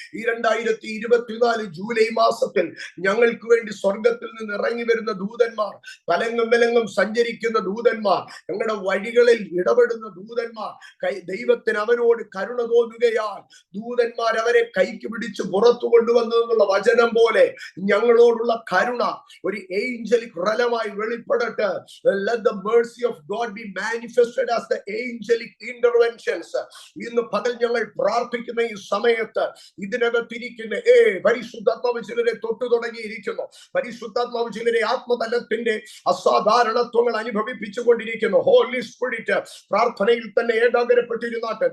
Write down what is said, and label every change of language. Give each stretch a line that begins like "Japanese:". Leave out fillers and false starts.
Malayalam: ഈ 2024 ജൂലൈ മാസത്തിൽ ഞങ്ങൾക്ക് വേണ്ടി സ്വർഗത്തിൽ നിന്ന് ഇറങ്ങി വരുന്ന ദൂതന്മാർ, തലങ്ങും വിലങ്ങും സഞ്ചരിക്കുന്ന ദൂതന്മാർ, ഞങ്ങളുടെ വഴികളിൽ ഇടപെടുന്ന ദൂതന്മാർ, ദൈവത്തിന് അവരോട് കരുണ തോന്നുകയാൽ ദൂതന്മാർ അവരെ കൈക്ക് പിടിച്ച് പുറത്തു കൊണ്ടുവന്നതെന്നുള്ള വചനം പോലെ ഞങ്ങളോടുള്ള കരുണ ഒരു angelic റലമായി വെളിപ്പെടട്ടെ.
English: Let the mercy of God be manifested as the angelic interventions.
Malayalam: ഇന്ന് പകൽ ഞങ്ങൾ പ്രാർത്ഥിക്കുന്ന ഈ സമയത്ത് ഇതിനകത്തിരിക്കുന്ന പരിശുദ്ധാത്മാവ് ചിലരെ തൊട്ടു തുടങ്ങിയിരിക്കുന്നു. പരിശുദ്ധാത്മാവ് ചിലരെ ആത്മതലത്തിന്റെ അസാധാരണത്വങ്ങൾ അനുഭവിപ്പിച്ചു കൊണ്ടിരിക്കുന്നു. ഹോലി സ്പിരിറ്റ് പ്രാർത്ഥനയിൽ തന്നെ ഏകാഗ്രപ്പെട്ടിരുന്നാട്ടെ.